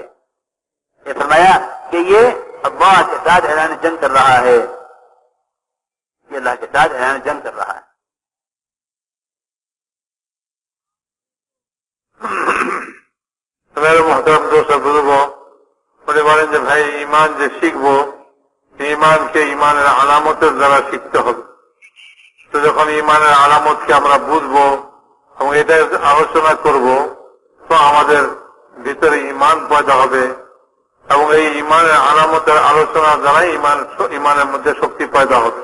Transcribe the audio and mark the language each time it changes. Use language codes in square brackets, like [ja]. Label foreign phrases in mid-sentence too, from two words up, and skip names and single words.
[ur] یہ فرمایا کہ یہ اللہ کے ساتھ اعلان جنگ کر رہا ہے. یہ اللہ کے ساتھ اعلان جنگ کر رہا ہے. میرے محترم دوست بزرگوں, [bn] বলে বলেন যে ভাই ইমান যে শিখবো ইমানকে ইমানের আলামতের দ্বারা শিখতে হবে. তো যখন ইমানের আলামতকে আমরা বুঝবো এবং এটা আলোচনা করব তো আমাদের ভিতরে ইমান পয়দা হবে এবং এই ইমানের আলামতের আলোচনার দ্বারাই ইমানের মধ্যে শক্তি পয়দা হবে.